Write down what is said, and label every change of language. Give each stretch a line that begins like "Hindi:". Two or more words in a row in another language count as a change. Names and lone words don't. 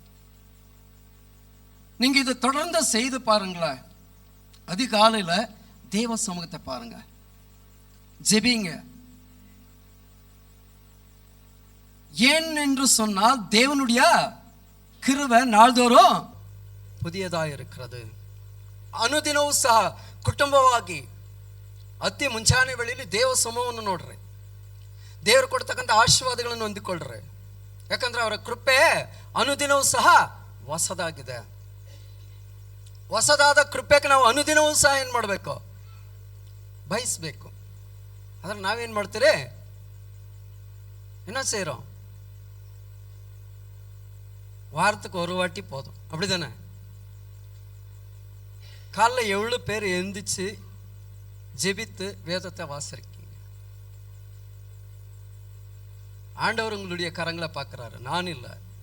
Tamil: நீங்க இதை தொடர்ந்து செய்து பாருங்களேன். அதிகாலையில தேவ சமூகத்தை பாருங்க, ஜெபிங்க. ஏன் என்று சொன்னால் தேவனுடைய கிருபை நாள்தோறும் புதியதாக இருக்கிறது.
Kannada: ಅನುದಿನವೂ ಸಹ ಕುಟುಂಬವಾಗಿ ಅತಿ ಮುಂಚಾನೆ ವೇಳೆಯಲ್ಲಿ ದೇವ ಸಮೂಹವನ್ನು ನೋಡ್ರಿ, ದೇವರು ಕೊಡ್ತಕ್ಕಂಥ ಆಶೀರ್ವಾದಗಳನ್ನು ಹೊಂದಿಕೊಳ್ಳ್ರಿ. ಯಾಕಂದ್ರೆ ಅವರ ಕೃಪೆ ಅನುದಿನವೂ ಸಹ ಹೊಸದಾಗಿದೆ. ಹೊಸದಾದ ಕೃಪೆಗೆ ನಾವು ಅನುದಿನವೂ ಸಹ ಏನು ಮಾಡಬೇಕು? ಬಯಸಬೇಕು. ಆದ್ರೆ ನಾವೇನು ಮಾಡ್ತೀರಿ?
Tamil: என்ன செய்கிறோம்? வாரத்துக்கு ஒரு வாட்டி போதும், அப்படிதானே? காலைல 7 பேர் எந்திரிச்சு ஜெபித்து வேதத்தை வாசிக்கிறீங்க. ஆண்டவர் உங்களுடைய கரங்களை பார்க்கிறாரு, நான் இல்லை.